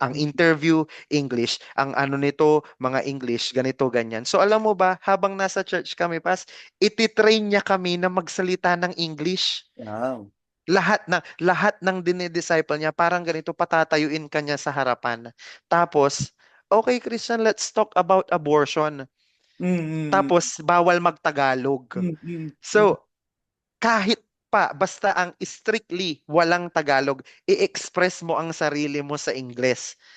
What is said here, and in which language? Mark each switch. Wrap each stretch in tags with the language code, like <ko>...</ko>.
<tl>Ang interview, English. Ang ano nito, mga English, ganito, ganyan. So alam mo ba, habang nasa church kami, pas, ititrain niya kami na magsalita ng English.</tl> <en>Wow.</en> <tl>Lahat ng dinidisciple niya parang ganito, patatayuin ka niya sa harapan. Tapos, okay Christian,</tl> <en>let's talk about abortion. Mm, mm,</en> <tl>Tapos bawal magtagalog. mm, mm, mm, So, kahit pa basta ang strictly walang Tagalog, i-express mo ang sarili mo sa Ingles.</tl>